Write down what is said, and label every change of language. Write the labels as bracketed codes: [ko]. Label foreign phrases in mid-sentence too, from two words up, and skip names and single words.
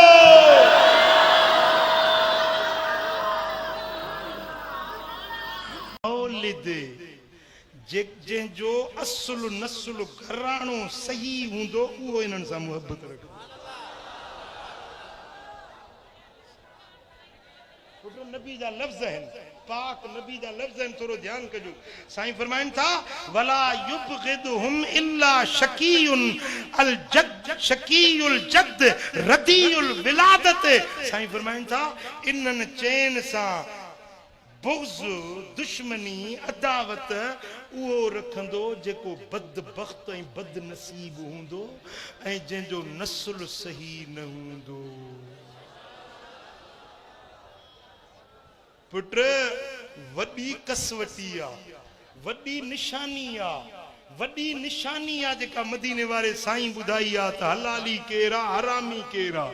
[sd] जंहिंजो असुल नसुल घराणो सही हूंदो उहो इन्हनि सां मुहबत रखे। नबी जा लफ़्ज़ आहिनि, पाक नबी जा लफ़्ज़ आहिनि, थोरो ध्यानु कजो। साईं फरमाइनि था [ar] ولا يبغضهم إلا شقي الجد شقي الجد رديء الولادة. [sd] साईं फरमाइनि था इन्हनि चैन सां बुग़्ज़, दुश्मनी, अदावत उहो रखंदो जेको बदबख्त ऐं बदनसीब हूंदो ऐं जंहिंजो नस्ल सही न हूंदो। पुट वॾी कसवटी आहे, वॾी निशानी आहे, वॾी निशानी आहे जेका मदीने वारे साईं ॿुधाई आहे त हलाली केरु आहे, हरामी केरु आहे।